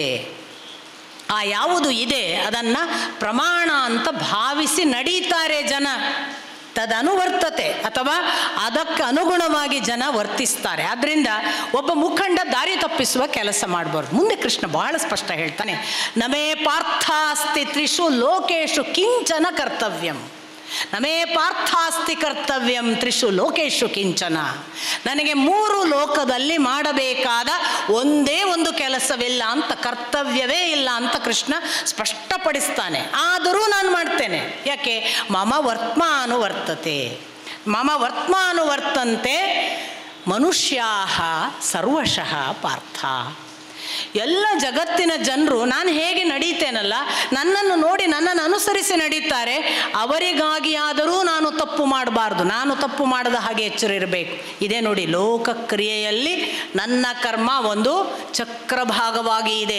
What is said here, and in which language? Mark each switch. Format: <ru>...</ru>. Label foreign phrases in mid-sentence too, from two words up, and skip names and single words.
<kn>ಆ ಯಾವುದು ಇದೆ ಅದನ್ನು ಪ್ರಮಾಣ ಅಂತ ಭಾವಿಸಿ ನಡೀತಾರೆ ಜನ. ತದನುವರ್ತತೆ, ಅಥವಾ ಅದಕ್ಕೆ ಅನುಗುಣವಾಗಿ ಜನ ವರ್ತಿಸ್ತಾರೆ. ಆದ್ದರಿಂದ ಒಬ್ಬ ಮುಖಂಡ ದಾರಿ ತಪ್ಪಿಸುವ ಕೆಲಸ ಮಾಡಬಾರ್ದು. ಮುಂದೆ ಕೃಷ್ಣ ಬಹಳ ಸ್ಪಷ್ಟ ಹೇಳ್ತಾನೆ,</kn> <sa>ನಮೇ ಪಾರ್ಥಾಸ್ತಿ ತ್ರಿಷು ಲೋಕೇಶು ಕಿಂಚನ ಕರ್ತವ್ಯಂ. ನಮೇ ಪಾರ್ಥಾಸ್ತಿ ಕರ್ತವ್ಯಂ ತ್ರಿಷು ಲೋಕೇಶು ಕಿಂಚನ.</sa> <kn>ನನಗೆ 3 ಲೋಕದಲ್ಲಿ ಮಾಡಬೇಕಾದ ಒಂದೇ ಒಂದು ಕೆಲಸವಿಲ್ಲ ಅಂತ, ಕರ್ತವ್ಯವೇ ಇಲ್ಲ ಅಂತ ಕೃಷ್ಣ ಸ್ಪಷ್ಟಪಡಿಸ್ತಾನೆ. ಆದರೂ ನಾನು ಮಾಡ್ತೇನೆ. ಯಾಕೆ?</kn> <sa>ಮಮ ವರ್ತ್ಮಾನುವರ್ತತೆ, ಮಮ ವರ್ತ್ಮಾನುವರ್ತಂತೆ ಮನುಷ್ಯಾಃ ಸರ್ವಶಃ ಪಾರ್ಥ.</sa> <kn>ಎಲ್ಲ ಜಗತ್ತಿನ ಜನರು ನಾನು ಹೇಗೆ ನಡೀತೇನಲ್ಲ, ನನ್ನನ್ನು ನೋಡಿ ನನ್ನನ್ನು ಅನುಸರಿಸಿ ನಡೀತಾರೆ. ಅವರಿಗಾಗಿ ಆದರೂ ನಾನು ತಪ್ಪು ಮಾಡಬಾರ್ದು, ನಾನು ತಪ್ಪು ಮಾಡದ ಹಾಗೆ ಎಚ್ಚರ ಇರಬೇಕು. ಇದೇ ನೋಡಿ, ಲೋಕಕ್ರಿಯೆಯಲ್ಲಿ ನನ್ನ ಕರ್ಮ ಒಂದು ಚಕ್ರಭಾಗವಾಗಿ ಇದೆ.</kn>